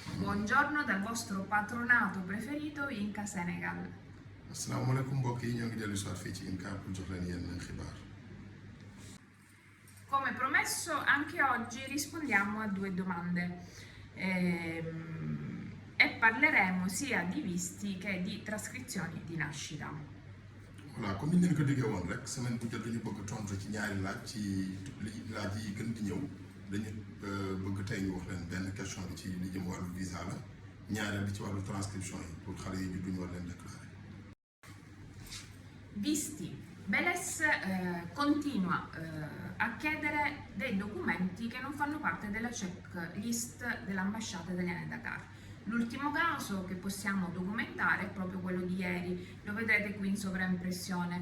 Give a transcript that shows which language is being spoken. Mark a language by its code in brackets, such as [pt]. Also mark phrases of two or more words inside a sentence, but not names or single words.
[it] buongiorno dal vostro patronato preferito Inca Senegal. [wo] asalaamaaleykum mbokk yi ñoo ngi dellu soit fii ci IMCA pour jox leen yenn xibaar. [it] Come promesso, anche oggi rispondiamo a due domande e parleremo sia di visti che di trascrizioni di nascita. [wo] voilà comme ni ñu leen ko diggee woon rek semaine bu jot dañu bëgg tontu ci ñaari laaj ci laaj yi gën di ñëw dañu bëgg tey ñu wax leen benn question bi ci li jëm wàllu visa la ñaareel bi ci wàllu transcription yi pour xale yi juddu ñu war leen déclaré. [it] Visti. Beles continua a chiedere dei documenti che non fanno parte della checklist dell'ambasciata italiana a Dakar. L'ultimo caso che possiamo documentare è proprio quello di ieri, lo vedrete qui in sovraimpressione.